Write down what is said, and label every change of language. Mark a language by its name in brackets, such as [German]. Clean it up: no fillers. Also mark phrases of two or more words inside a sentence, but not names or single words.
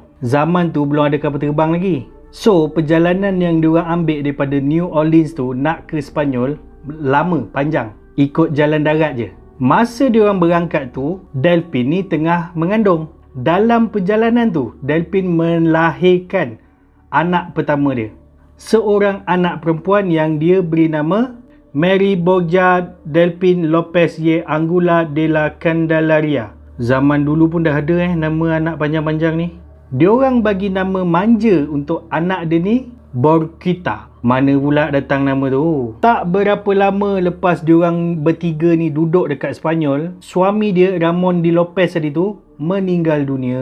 [Malay] Zaman tu belum ada kapal terbang lagi. So, perjalanan yang dia orang ambil daripada New Orleans tu nak ke Sepanyol lama, panjang. Ikut jalan darat je. Masa dia orang berangkat tu, Delphine ni tengah mengandung. Dalam perjalanan tu, Delphine melahirkan anak pertama dia. Seorang anak perempuan yang dia beri nama Mary Borja Delphine Lopez y Angula de la Candelaria. Zaman dulu pun dah ada nama anak panjang-panjang ni. Diorang bagi nama manja untuk anak dia ni Borquita. Mana pula datang nama tu? Tak berapa lama lepas diorang bertiga ni duduk dekat Sepanyol, suami dia Ramon de Lopez tadi tu meninggal dunia.